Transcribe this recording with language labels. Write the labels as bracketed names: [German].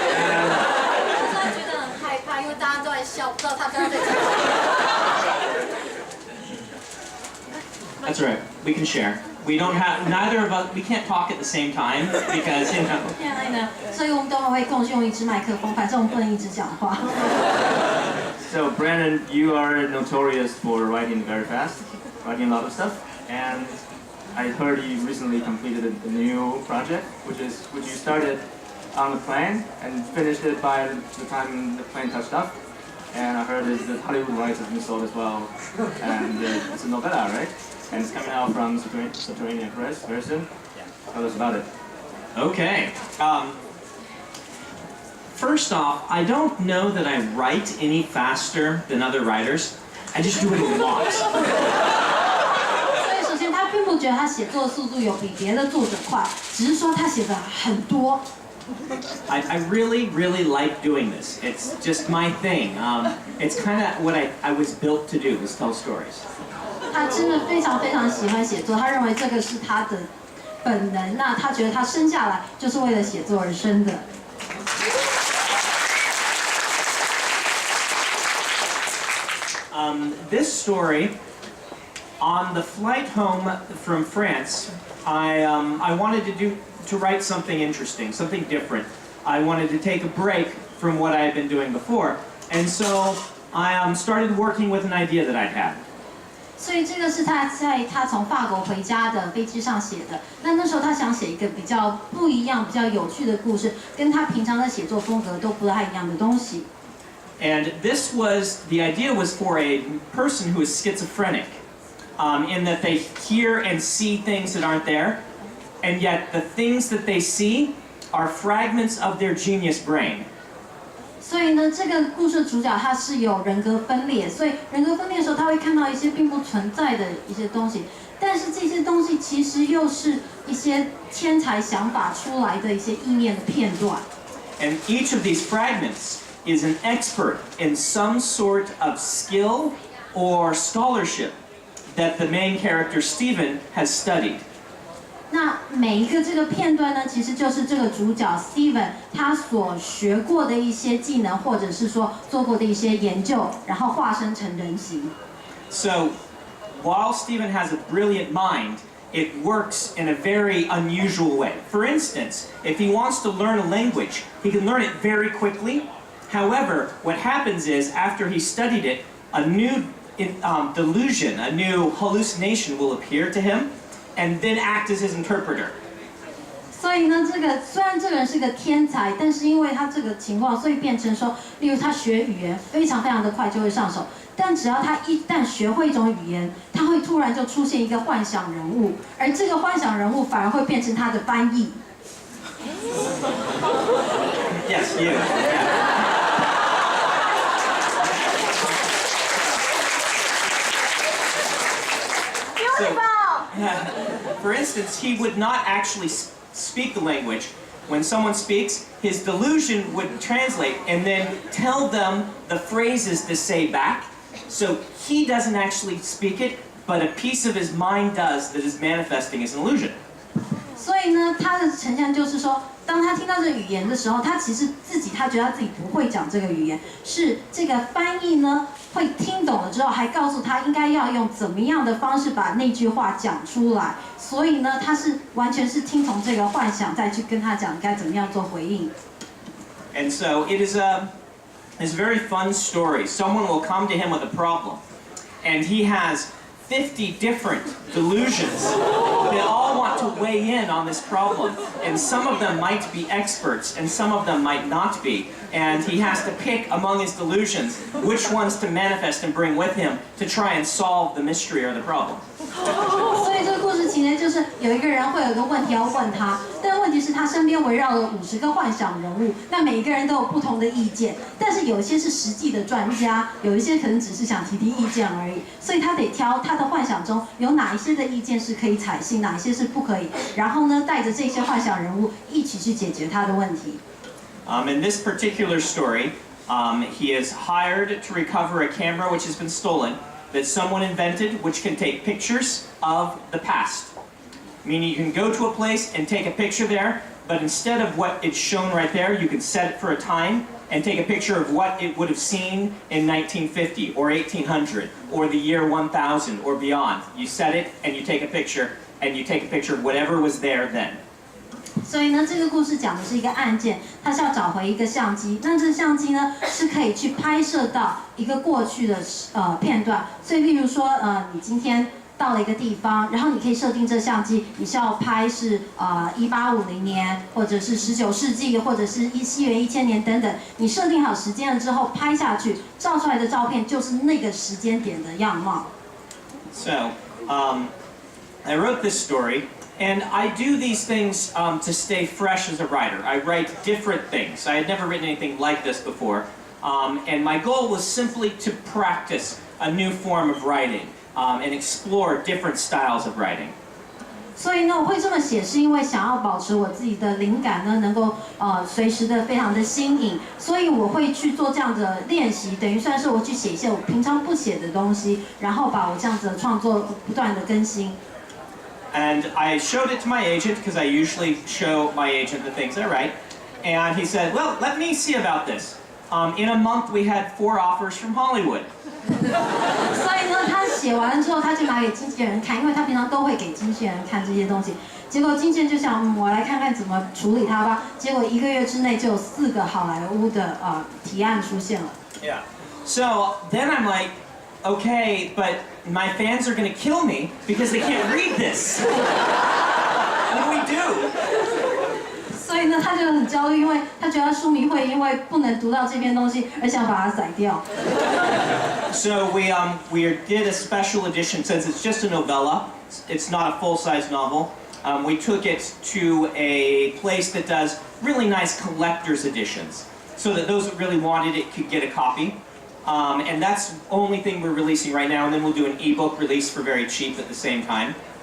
[Chinese] 我真的觉得很害怕，因为大家都在笑，不知道他刚刚在讲什么。 [English] That's right. We can share. We don't have neither of us. We can't talk at the same time because you know. [Chinese] 现在呢，所以我们都会共用一支麦克风，反正我们不能一直讲话。 [English] So Brandon, you are notorious for writing very fast, writing a lot of stuff, and I heard you recently completed a new project, which you started on the plane and finished it by the time the plane touched off. And I heard that Hollywood rights has been sold as well, and it's a novella, right? And it's coming out from Subterranean Press very soon. Tell us about it. Okay. First off, I don't know that I write any faster than other writers. I just do it a lot. [Chinese] 所以首先他并不觉得他写作速度有比别的作者快，只是说他写的很多。 [English] I really, really like doing this. It's just my thing. It's kind of what I was built to do, is tell stories. [Chinese] 他真的非常非常喜欢写作，他认为这个是他的本能。那他觉得他生下来就是为了写作而生的。 [English] This story, on the flight home from France, I wanted to write something interesting, something different. I wanted to take a break from what I had been doing before, and so I started working with an idea that I'd had. [Chinese] 所以这个是他从法国回家的飞机上写的。那时候他想写一个比较不一样、比较有趣的故事，跟他平常的写作风格都不太一样的东西。 [English] And the idea was for a person who is schizophrenic, in that they hear and see things that aren't there, and yet the things that they see are fragments of their genius brain. [Chinese] 所以呢，这个故事主角他是有人格分裂，所以人格分裂的时候，他会看到一些并不存在的一些东西，但是这些东西其实又是一些天才想法出来的一些意念的片段。 [English] And each of these fragments is an expert in some sort of skill or scholarship that the main character Stephen has studied. [Chinese] 那每一个这个片段呢，其实就是这个主角 Steven 他所学过的一些技能，或者是说做过的一些研究，然后化身成人形。 [English] So, while Stephen has a brilliant mind, it works in a very unusual way. For instance, if he wants to learn a language, he can learn it very quickly. However, what happens is, after he studied it, a new delusion, a new hallucination will appear to him, and then act as his interpreter. [Chinese] 所以呢，虽然这个人是个天才，但是因为他这个情况，所以变成说，例如他学语言非常非常的快就会上手，但只要他一旦学会一种语言，他会突然就出现一个幻想人物，而这个幻想人物反而会变成他的翻译。 [English] Yes, you. For instance, he would not actually speak the language. When someone speaks, his delusion would translate and then tell them the phrases to say back. So he doesn't actually speak it, but a piece of his mind does that is manifesting as an illusion. [Chinese] 所以呢，他的呈现就是说，当他听到这个语言的时候，他其实他觉得他自己不会讲这个语言，是这个翻译呢会听懂了之后，还告诉他应该要用怎么样的方式把那句话讲出来。所以呢，他是完全是听从这个幻想，再去跟他讲该怎么样做回应。 [English] And so it is a very fun story. Someone will come to him with a problem, and he has 50 different delusions that all want to weigh in on this problem. And some of them might be experts, and some of them might not be. And he has to pick among his delusions which ones to manifest and bring with him to try and solve the mystery or the problem. [Chinese] 所以这个故事情节就是有一个人会有一个问题要问他，但问题是他身边围绕了50个幻想人物，那每一个人都有不同的意见，但是有一些是实际的专家，有一些可能只是想提提意见而已，所以他得挑他的幻想中有哪一些的意见是可以采信，哪一些是不可以，然后呢带着这些幻想人物一起去解决他的问题。 [English] In this particular story, he is hired to recover a camera which has been stolen that someone invented, which can take pictures of the past. Meaning you can go to a place and take a picture there, but instead of what it's shown right there, you can set it for a time and take a picture of what it would have seen in 1950 or 1800 or the year 1000 or beyond. You set it and you take a picture, and you take a picture of whatever was there then. [Chinese] 所以呢，这个故事讲的是一个案件，他是要找回一个相机。那这个相机呢，是可以去拍摄到一个过去的片段。所以，例如说，你今天到了一个地方，然后你可以设定这相机，你是要拍是1850年，或者是19世纪，或者是西元1000年等等。你设定好时间了之后，拍下去，照出来的照片就是那个时间点的样貌。 [English] So, I wrote this story. And I do these things to stay fresh as a writer. I write different things. I had never written anything like this before. And my goal was simply to practice a new form of writing and explore different styles of writing. [Chinese] 所以呢，我会这么写，是因为想要保持我自己的灵感呢，能够随时的非常的新颖，所以我会去做这样的练习，等于算是我去写一些我平常不写的东西，然后把我这样子的创作不断的更新。 [English] And I showed it to my agent, because I usually show my agent the things I write. And he said, well, let me see about this. In a month, we had 4 offers from Hollywood. [Chinese] 所以呢，他写完了之后，他就拿给经纪人看，因为他平常都会给经纪人看这些东西。结果经纪人就想，我来看看怎么处理它吧。结果1个月之内就有4个好莱坞的提案出现了。 [English] Yeah. So then I'm like, okay, but my fans are going to kill me because they can't read this. What do we do? [Chinese] 所以呢，他就很焦虑，因为他觉得书迷会因为不能读到这篇东西而想把它宰掉。 [English] So we did a special edition, since it's just a novella. It's not a full-size novel. We took it to a place that does really nice collector's editions, so that those that really wanted it could get a copy. And that's the only thing we're releasing right now, and then we'll do an ebook release for very cheap at the same time.